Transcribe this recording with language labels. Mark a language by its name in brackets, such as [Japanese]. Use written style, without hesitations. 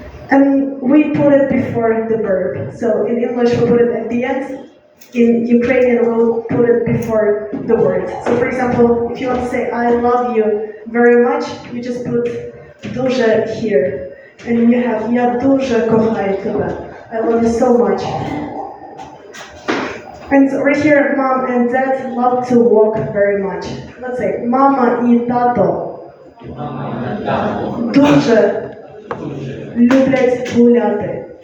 [English] And we put it before the verb. So in English we put it at the end. In Ukrainian we'll put it before the word. So for example, if you want to say I love you very much, you just put дуже here. And you have [Ukrainian] я дуже кохаю тебе. [English] I love you so much. And over here, mom and dad love to walk very much. Let's say [Ukrainian] mama і тато дуже люблять гуляти.